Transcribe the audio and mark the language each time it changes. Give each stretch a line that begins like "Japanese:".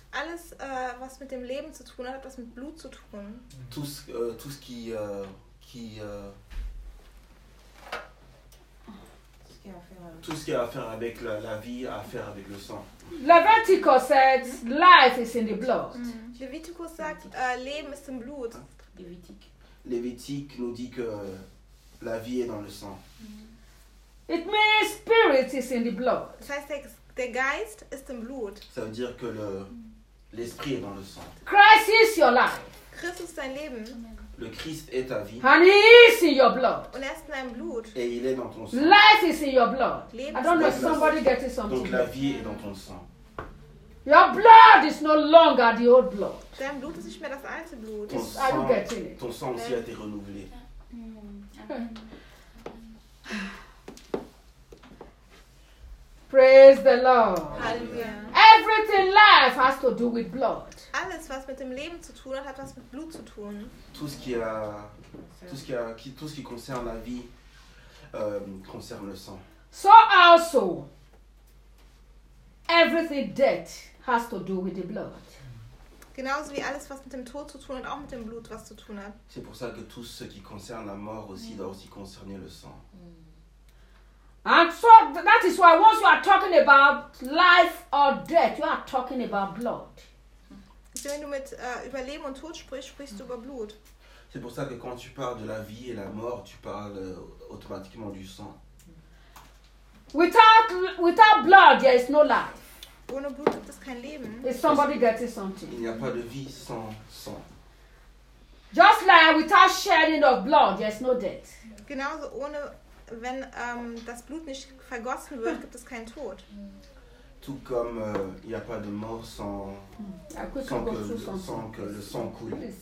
German: Alles was mit dem Leben zu tun hat, hat was mit Blut zu tun. Mm-hmm.
French: Tout ce qui qui tout ce qui a à faire avec la vie a à faire avec le sang.
English: Leviticus said life is in the blood.
German: Mm-hmm. Leviticus sagt Leben ist im Blut.
French: Lévitique nous dit que la vie est dans le sang.
English: Mm-hmm. It means spirit is in the blood.
French: Ça veut dire que le Geist est dans le sang. Ça veut dire que l'esprit est dans le sang.
English: Christ is your life.
German: Christ ist dein Leben.
French: Le Christ est ta vie.
English: And he is in your blood.
German: Und er ist in deinem Blut.
French: Et il est dans ton sang.
English: Life is in your blood.
German: Leben.
English: I don't know if somebody getting something.
French: Donc la vie est dans ton sang.
English: Your blood is no longer the old blood.
German: Dein Blut ist nicht mehr das alte Blut.
French: Ton sang,
English: are you getting it?
French: Ton sang aussi a été renouvelé.
English: Praise the Lord. Hallelujah. Everything life has to do with blood.
German: Alles was mit dem Leben zu tun hat, hat was mit Blut zu tun.
French: Tout ce qui concerne la vie concerne le sang.
English: So also everything dead has to do with the blood.
German: Genauso wie alles was mit dem Tod zu tun hat, auch mit dem Blut was zu tun hat.
French: C'est pour ça que tout ce qui concerne la mort aussi doit aussi concerner le sang.
English: And so that is why once you are talking about life or death, you are talking about blood.
German: Wenn du mit über Leben und Tod sprichst, sprichst du über Blut.
French: C'est pour ça que quand tu parles de la vie et la mort, tu parles automatiquement du sang.
English: Without blood, there is no life.
German: Ohne Blut gibt es kein Leben.
English: If somebody gets something.
French: Il n'y a pas de vie sans sang.
English: Just like without shedding of blood, there is no death.
German: Genauso ohne wenn das Blut nicht vergossen wird, gibt es keinen Tod.
French: Tout comme il n'y a pas de mort sans que le sang coule.